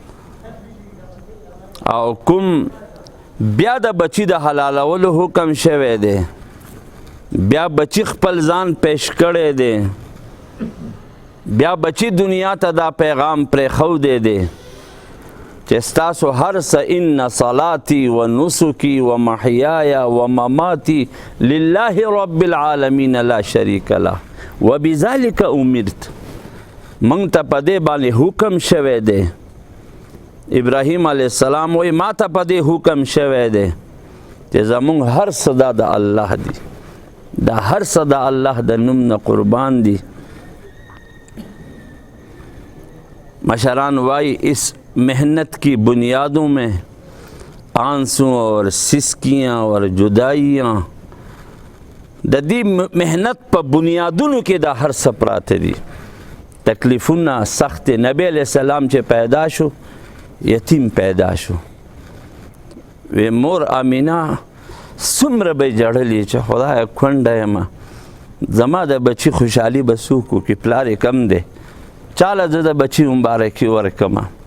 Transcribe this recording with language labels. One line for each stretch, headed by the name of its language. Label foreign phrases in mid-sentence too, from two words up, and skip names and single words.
Pashto: او کوم بیا د بچی د حلالولو حکم شوی دی، بیا بچی خپل ځان پیش کړی دی، بیا بچی دنیا ته دا پیغام پرېښودی دی چې ستاسو هر څه
Arabic: ان صلاتي و نسکي و محیای و مماتي لله رب العالمین لا شریک له وبذلک امرت.
Pashto: موږ ته په دې باندې حکم شوی دی. ابراهیم علیه السلام وایي ما ته په دې حکم شوی دی چې زموږ هر څه دا د الله دی، دا هر څه د الله د نوم نه قربان دي. مشران وائی
Urdu: اس محنت کی بنیادوں میں آنسوں اور سسکیاں اور جدائیاں
Pashto: د دې محنت په بنیادونو کې دا هر څه پراته دي. تکلیفونه سخت. نبی علیہ السلام چې پیدا شو یتیم پیدا شو، وی مور امینه څومره به جړلې چې خدای کونډه یم، زما د بچی خوشحالي به څوک وکړي، پلار یې کم دی، چاله زه د بچی مبارکي ورکمه.